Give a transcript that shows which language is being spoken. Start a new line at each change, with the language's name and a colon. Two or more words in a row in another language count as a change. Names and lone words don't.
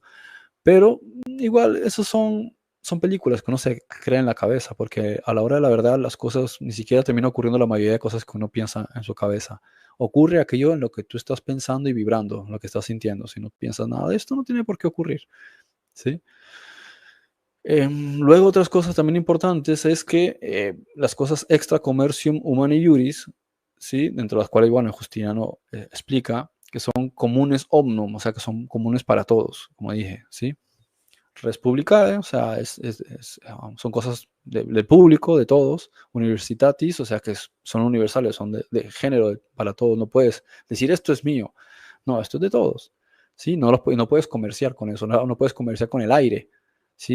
Spanish: Pero igual, esos son películas que uno se crea en la cabeza, porque a la hora de la verdad las cosas ni siquiera termina ocurriendo la mayoría de cosas que uno piensa en su cabeza. Ocurre aquello en lo que tú estás pensando y vibrando, en lo que estás sintiendo. Si no piensas nada de esto, no tiene por qué ocurrir, ¿sí? Luego otras cosas también importantes es que las cosas
Latin: extra commercium humani iuris,
Spanish: ¿sí? Dentro de las cuales, bueno, Justiniano explica que son
Latin: comunes omnum,
Spanish: o sea, que son comunes para todos, como dije, ¿sí?
Latin: Res publicae,
Spanish: o sea, son cosas del público, de todos, universitatis, o sea, que son universales, son de género para todos, no puedes decir esto es mío, no, esto es de todos, ¿sí? No puedes comerciar con eso, no puedes comerciar con el aire, ¿sí?